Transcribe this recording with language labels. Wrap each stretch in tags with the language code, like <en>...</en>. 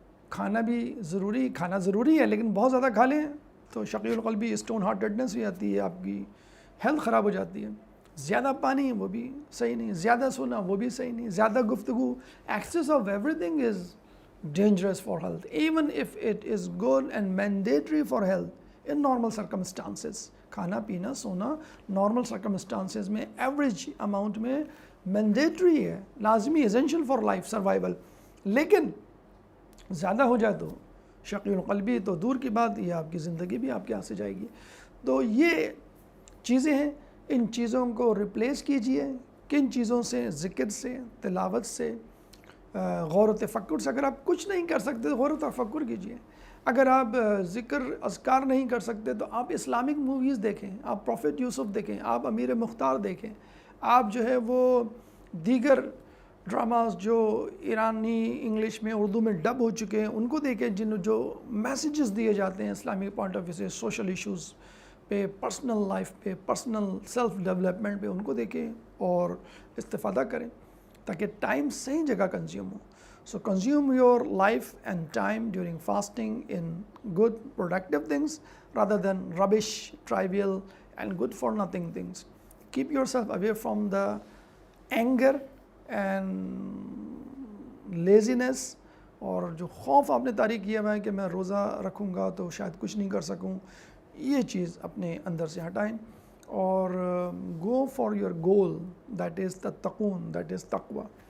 <ur>کھانا ضروری ہے، لیکن بہت زیادہ کھا لیں تو شقی القلبی، اسٹون ہارٹیڈنس بھی آتی ہے، آپ کی ہیلتھ خراب ہو جاتی ہے. زیادہ پانی وہ بھی صحیح نہیں، زیادہ سونا وہ بھی صحیح نہیں، زیادہ گفتگو،</ur> <en>Excess of everything is dangerous for health, even if it is good and mandatory for health in normal circumstances.</en> <ur>کھانا پینا سونا نارمل سرکمسٹانسز میں ایوریج اماؤنٹ میں مینڈیٹری ہے، لازمی،</ur> <en>Essential for life survival.</en> <ur>لیکن زیادہ ہو جائے تو شقی القلبی تو دور کی بات، یہ آپ کی زندگی بھی آپ کے ہاتھ سے جائے گی. تو یہ چیزیں ہیں، ان چیزوں کو ریپلیس کیجئے. کن چیزوں سے؟ ذکر سے، تلاوت سے، غور و تفکر سے. اگر آپ کچھ نہیں کر سکتے تو غور و تفکر کیجئے. اگر آپ ذکر اذکار نہیں کر سکتے تو آپ اسلامک موویز دیکھیں، آپ پروفیٹ یوسف دیکھیں، آپ امیر مختار دیکھیں، آپ جو ہے وہ دیگر ڈراماز جو ایرانی انگلش میں اردو میں ڈب ہو چکے ہیں ان کو دیکھیں، جو میسیجز دیے جاتے ہیں اسلامک پوائنٹ آف ویو سے، سوشل ایشوز پہ، پرسنل لائف پہ، پرسنل سیلف ڈیولپمنٹ پہ، ان کو دیکھیں اور استفادہ کریں تاکہ ٹائم صحیح جگہ consume ہو.</ur> <en>So consume your life and time during fasting in good productive things rather than rubbish, trivial and good for nothing things. Keep yourself away from the anger and laziness</en> <ur>اور جو خوف آپ نے طاری کیا ہوا ہے کہ میں روزہ رکھوں گا تو شاید کچھ نہیں کر سکوں، یہ چیز اپنے اندر سے ہٹائیں اور</ur> <en>go for your goal, that is</en> <ur>تتقون، that is تقوی.</ur>